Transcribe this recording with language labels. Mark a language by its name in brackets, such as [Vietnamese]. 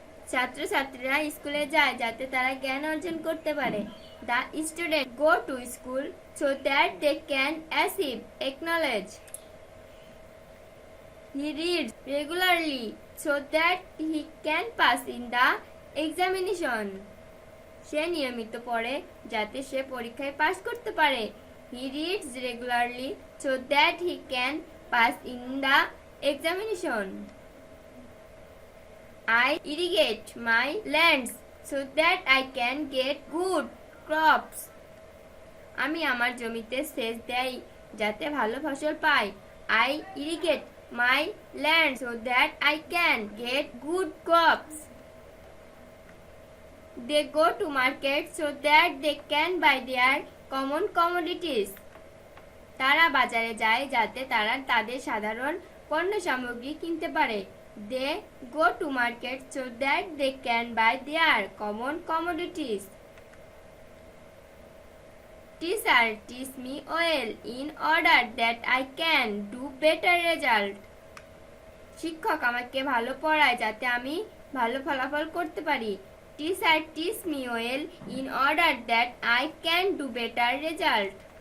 [Bangla] ছাত্রছাত্রীরা স্কুলে যায় যাতে তারা জ্ঞান অর্জন করতে পারে. [English] The students go to school so that they can achieve knowledge. He reads regularly so that he can pass in the examination. [Bangla] সে নিয়মিত পড়ে যাতে সে পরীক্ষায় পাস করতে পারে. [English] He reads regularly so that he can pass in the examination. I irrigate my lands so that I can get good crops. [Bangla] আমি আমার জমিতে সেচ দেই যাতে ভালো ফসল পাই। [English] I irrigate my land so that I can get good crops. They go to market so that they can buy their common commodities. [Bangla] তারা বাজারে যায় যাতে তারা তাদের সাধারণ পণ্য সামগ্রী কিনতে পারে। [English] They go to market so that they can buy their common commodities. Teacher, teach me well in order that I can do better result. [Bangla] শিক্ষক আমাকে ভালো পড়ায় যাতে আমি ভালো ফলাফল করতে পারি। [English] Teacher, teach me well in order that I can do better result.